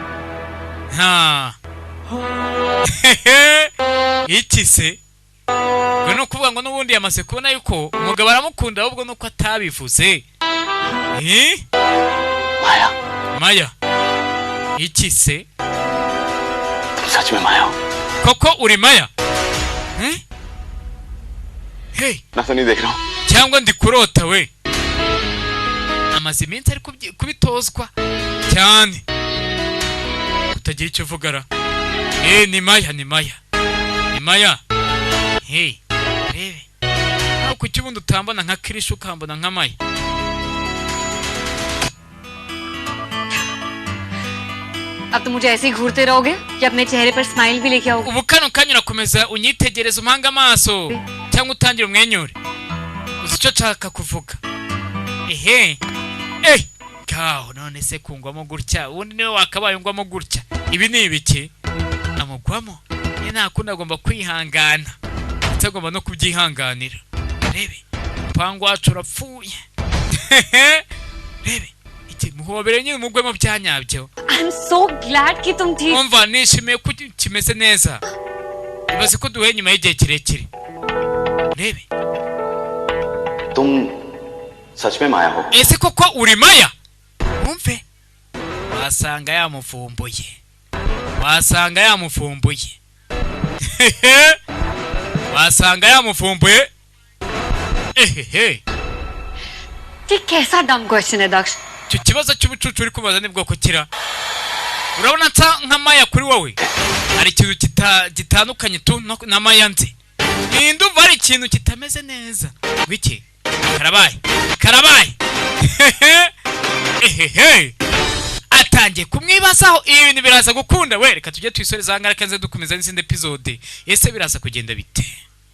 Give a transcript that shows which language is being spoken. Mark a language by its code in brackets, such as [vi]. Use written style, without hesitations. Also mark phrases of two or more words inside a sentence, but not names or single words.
[rw] iki se ngo ni ukuvuga ngo n'ubundi yamaze kubona yuko umugabo aramukunda ahubwo nuko atabivuze maya iki se [hi] सच में माया हो [rw] koko uri maya hey [hi] मैं तो नहीं देख रहा हूँ [rw] cyangwa ndi kurota we amaze iminsi ari kubitozwa cyane utagira icyo uvugara ni maya hey rebe nawe kuki ubundi utambona nka Krish ukambona nka Maya [hi] अब तो मुझे ऐसे ही घूरते रहोगे कि अपने चेहरे पर स्माइल भी लेके आओगे [rw] ubu kano kanya urakomeza unyitegereza umanga amaso cyangwa utangira umwenyure uzi icyo nshaka kuvuga kaho none se kungwamo gutya ubundi niwe wakabaye ungwamo gutya ibi ni ibiki amugwamo ni ntakunda agomba kwihangana ndetse agomba no kubyihanganira rebe umupangu wacu urapfuye rebe muhobere nyine umugwemo byanyabyo [en] I'm so glad [hi] कि तुम ठीक [rw] umva nishimiye ko kimeze neza ibaze ko duhe nyuma y'igihe kirekire rebe [hi] तुम सच में माया हो [rw] ese koko uri Maya umve wasanga yamufumbuye wasanga yamufumbuye [hi] ये कैसा [en] dumb question [hi] है दक्ष [rw] icyo kibazo cy'ubucucu uri kubaza ni bwoko kira urabona nka Maya kuri wowe hari ikintu gitandukanye na Maya nzi ndumva hari ikintu kitameze neza wiki karabaye atangiye kumwibazaho ibi bintu biraza gukunda we reka tujye twisoreza hangara kanze dukomeza n'izindi episode ese biraza kugenda bite